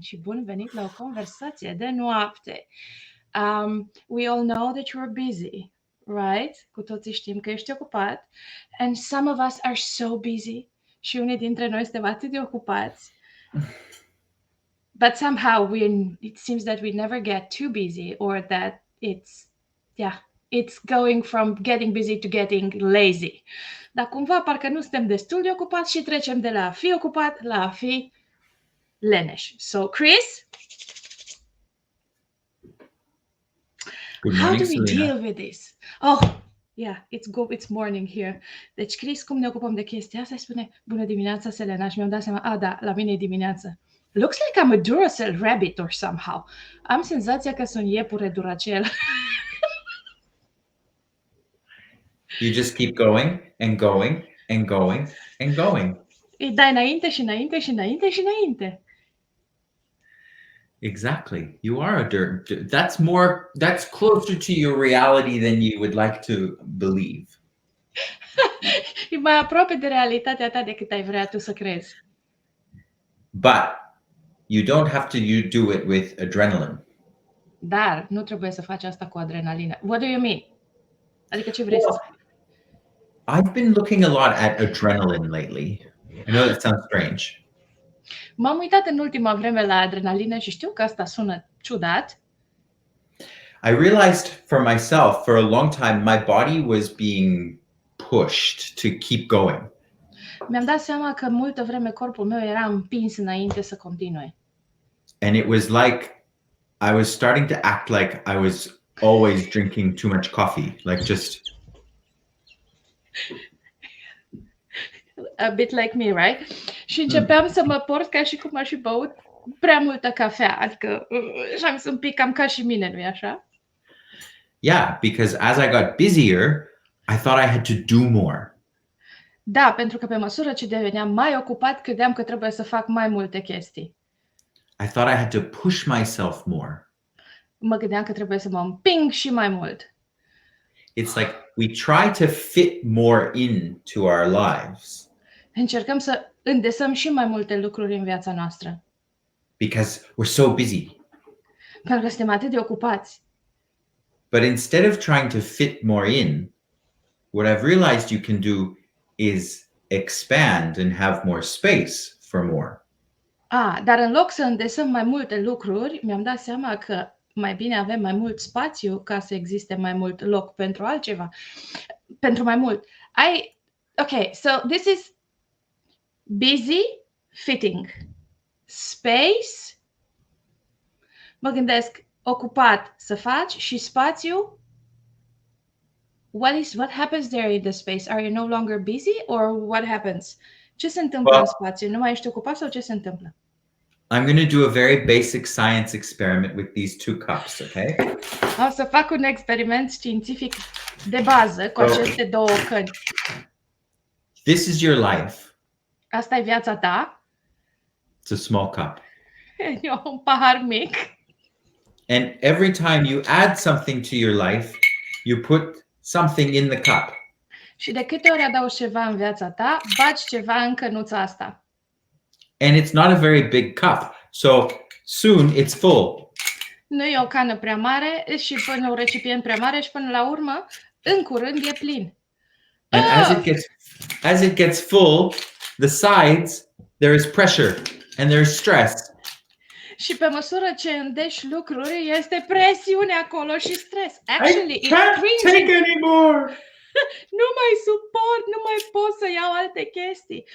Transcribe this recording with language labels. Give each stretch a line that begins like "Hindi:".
Romanian: Și bun venit la o conversație de noapte.
English: We all know that you're busy, right?
Romanian: Cu toții știm că ești ocupat.
English: And some of us are so busy.
Romanian: Și unii dintre noi suntem atât de ocupați.
English: But somehow it seems that we never get too busy, or that it's going from getting busy to getting lazy.
Romanian: Dar cumva parcă nu suntem destul de ocupați și trecem de la a fi ocupat la a fi leneș.
English: So, Chris, Good morning, how do we Selena. deal with this? Oh, yeah, it's morning here.
Romanian: Deci, Chris, cum ne ocupăm de chestia asta? Spune, bună dimineața, Selena. Și mi-am dat seama, da, la mine e dimineață.
English: Looks like I'm a Duracell rabbit or somehow.
Romanian: Am senzația că sunt iepure Duracell.
English: You just keep going and going and going and going.
Romanian: Îi dai înainte și înainte și înainte și înainte.
English: Exactly. You are a that's closer to your reality than you would like to believe.
Romanian: E mai aproape de realitatea ta decât ai vrea tu să crezi.
English: But you don't have to do it with adrenaline.
Romanian: Dar nu trebuie să faci asta cu adrenalină.
English: What do you mean?
Romanian: Adică ce vrei să spui?
English: I've been looking a lot at adrenaline lately. I know that sounds strange.
Romanian: M-am uitat în ultima vreme la adrenalină și știu că asta sună ciudat.
English: I realized for myself, for a long time, my body was being pushed to keep going.
Romanian: Mi-am dat seama că multă vreme corpul meu era împins înainte să continue.
English: And it was like I was starting to act like I was always drinking too much coffee, like just A bit like me, right?
Romanian: Și începeam să mă port ca și cum aș fi băut prea multă cafea, adică și am să un pic cam ca și mine, nu-i așa?
English: Yeah, because as I got busier, I thought I had to do more.
Romanian: Da, pentru că pe măsură ce deveneam mai ocupat, credeam că trebuie să fac mai multe chestii.
English: I thought I had to push myself more.
Romanian: Mă gândeam că trebuie să mă împing și mai mult.
English: It's like we try to fit more into our lives
Romanian: Încercăm să îndesăm și mai multe lucruri în viața noastră.
English: because we're so busy.
Romanian: Pentru că suntem atât de ocupați.
English: But instead of trying to fit more in, what I've realized you can do is expand and have more space for more.
Romanian: Dar în loc să îndesăm mai multe lucruri, mi-am dat seama că mai bine avem mai mult spațiu ca să existe mai mult loc pentru altceva. Pentru mai mult.
English: Okay, so this is busy fitting. Space.
Romanian: Mă gândesc ocupat să faci și spațiu.
English: What happens there in the space? Are you no longer busy or what happens?
Romanian: Ce se întâmplă în spațiu? Nu mai ești ocupat sau ce se întâmplă?
English: I'm going to do a very basic science experiment with these two cups, okay?
Romanian: O să fac un experiment științific de bază cu aceste două căni.
English: This is your life.
Romanian: Asta e viața ta.
English: It's a small cup.
Romanian: E un pahar mic.
English: And every time you add something to your life, you put something in the cup.
Romanian: Și de câte ori adaugi ceva în viața ta, bagi ceva în cănuța asta.
English: And it's not a very big cup. So soon it's full.
Romanian: Nu e o cană prea mare și până un recipient prea mare și până la urmă, în curând e plin.
English: And as it gets full, the sides, there is pressure and there's stress.
Romanian: Și pe măsură ce îndeși lucruri, este presiune acolo și stres.
English: Actually, I can't take anymore.
Romanian: Nu mai suport, nu mai pot să iau alte chestii.